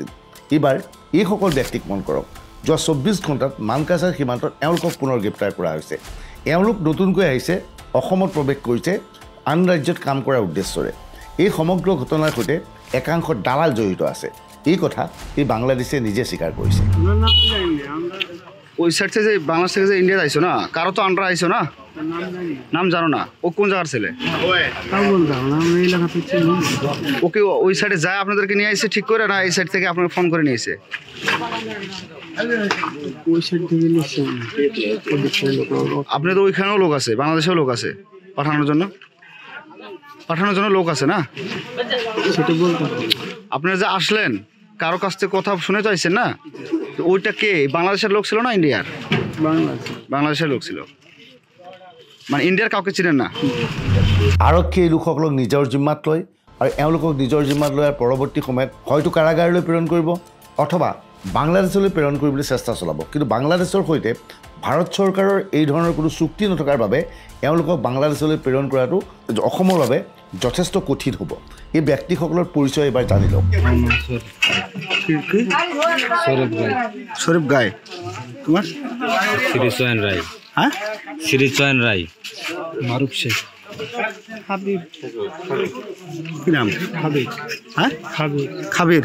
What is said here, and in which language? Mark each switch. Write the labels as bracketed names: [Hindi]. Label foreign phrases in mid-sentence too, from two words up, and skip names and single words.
[Assamese] এইবাৰ এইসকল ব্যক্তিক মন কৰক, যোৱা 24 ঘণ্টাত মানকাছাৰ সীমান্তত এওঁলোকক পুনৰ গ্ৰেপ্তাৰ কৰা হৈছে। এওঁলোক নতুনকৈ আহিছে, অসমত প্ৰৱেশ কৰিছে আন ৰাজ্যত কাম কৰাৰ উদ্দেশ্যৰে। এই সমগ্ৰ ঘটনাৰ সৈতে একাংশ দালাল জড়িত আছে। এই কথা এই বাংলাদেশে নিজে স্বীকাৰ কৰিছে। [Bangla] ওই সাইড থেকে বাংলাদেশ থেকে ইন্ডিয়া আইছো না, কারো তো আন্ডার আইছো না, নাম জানো না, ও কোন জায়গার ছেলে? ওকে ওই সাইডে যায় আপনাদেরকে নিয়ে আসছে ঠিক করে, না এই সাইড থেকে আপনাকে ফোন করে নিয়েছে? আপনি তো ওইখানেও লোক আছে, বাংলাদেশেও লোক আছে পাঠানোর জন্য লোক আছে না? আপনারা যে আসলেন কারো কাছ থেকে কথা শুনে তো আইছেন না? ওইটা কে, বাংলাদেশের লোক ছিল না ইন্ডিয়ার? বাংলাদেশের লোক ছিল, মানে ইন্ডিয়ার কাউকে চিনেন না? [Assamese] আৰক্ষীয়ে এই লোকসকলক নিজৰ জিম্মাত লয় আৰু এওঁলোকক নিজৰ জিম্মাত লোৱাৰ পৰৱৰ্তী সময়ত হয়তো কাৰাগাৰলৈ প্ৰেৰণ কৰিব অথবা বাংলাদেশলৈ প্ৰেৰণ কৰিবলৈ চেষ্টা চলাব। কিন্তু বাংলাদেশৰ সৈতে ভাৰত চৰকাৰৰ এই ধৰণৰ কোনো চুক্তি নথকাৰ বাবে এওঁলোকক বাংলাদেশলৈ প্ৰেৰণ কৰাটো অসমৰ বাবে যথেষ্ট কঠিন হ'ব। এই ব্যক্তিসকলৰ পৰিচয় এবাৰ জানি লওক। [Bangla] শরীফ গায়ে, তোমার শ্রীচয়ন রায়। হ্যাঁ, শ্রীচয়ন রায়। মারুফ শেখ। কি নাম? খাবির। হ্যাঁ, খাবির।